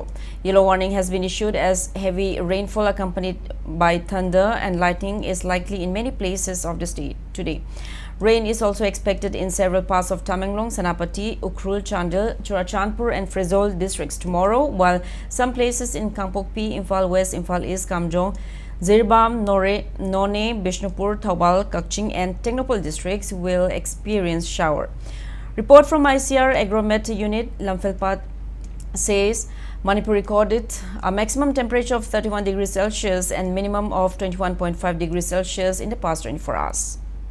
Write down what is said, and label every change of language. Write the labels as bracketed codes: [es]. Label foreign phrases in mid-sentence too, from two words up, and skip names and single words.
[en] Yellow warning has been issued as heavy rainfall accompanied by thunder and lightning is likely in many places of the state today. Rain is also expected in several parts of Tamenglong, Senapati, Ukhrul, Chandel, Churachandpur and Frizzol districts tomorrow, while some places in Kangpokpi, Imphal West, Imphal East, Kamjong, Zirbam, None, Bishnupur, Thobal, Kakching and Technopol districts will experience shower. Report from ICR Agromet Unit, Lamphilpat says Manipur recorded a maximum temperature of 31 degrees Celsius and minimum of 21.5 degrees Celsius in the past 24 hours.